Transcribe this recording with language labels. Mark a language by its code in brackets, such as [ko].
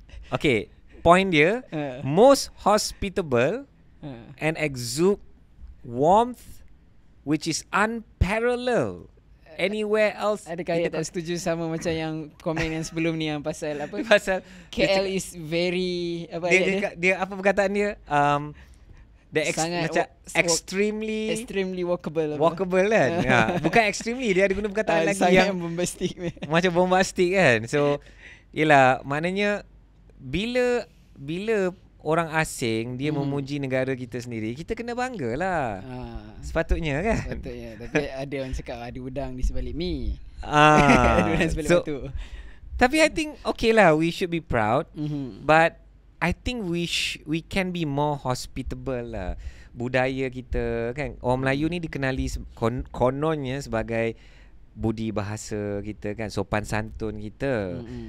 [en] Okay, point [ms] dia [en] most hospitable and exude warmth which is unparalleled anywhere else. [ms] Adakah Hayat tak setuju sama macam yang komen yang sebelum ni yang pasal apa? Pasal [en] KL is very [ms] dia apa perkataan dia? Macam [en] extremely walkable [ms] kan. Bukan [en] extremely, [ms] dia ada guna perkataan lagi yang [en] bombastic [ms] macam [en] bombastic [ms] kan. So yelah, maknanya bila orang asing dia memuji negara kita sendiri, kita kena banggalah. Sepatutnya kan? Sepatutnya. Tapi ada orang cakap ada udang di sebalik mi. Ada udang sebalik batu. Tapi [en] I think okay lah, we should be proud. But I think we can be more hospitable lah. [ms] Budaya kita kan, orang Melayu ni dikenali kononnya sebagai budi bahasa kita kan, sopan santun kita.